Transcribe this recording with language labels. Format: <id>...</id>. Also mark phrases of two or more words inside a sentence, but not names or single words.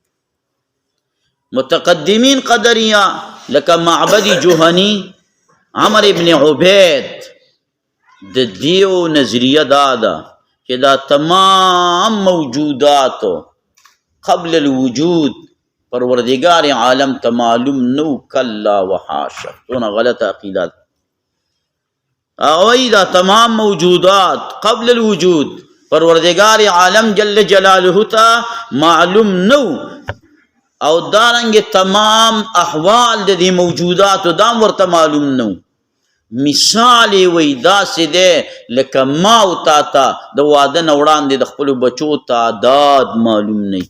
<ps>متقدمین قدریه لکه معبد جوهنی، عمر ابن عبید، د دیو نظریه دا ده چې دا تمام موجوداتو</ps> <ar>قبل الوجود</ar> <ps>پروردگار عالم ته معلوم نو،</ps> <ar>کلا وحاشا.</ar> <ps>دونه غلط عقیده ده. دا تمام موجودات</ps> <ar>قبل الوجود</ar> <ps>پروردگار عالم</ps> <ar>جل جلاله</ar> <ps>ته معلوم نو، او دارنګ تمام احوال د دې موجوداتو دام ورته معلوم نو. مثال وی داسې دی لکه ما او تا ته د واده نه وړاندې د خپلو بچو تعداد معلوم نه وي.</ps>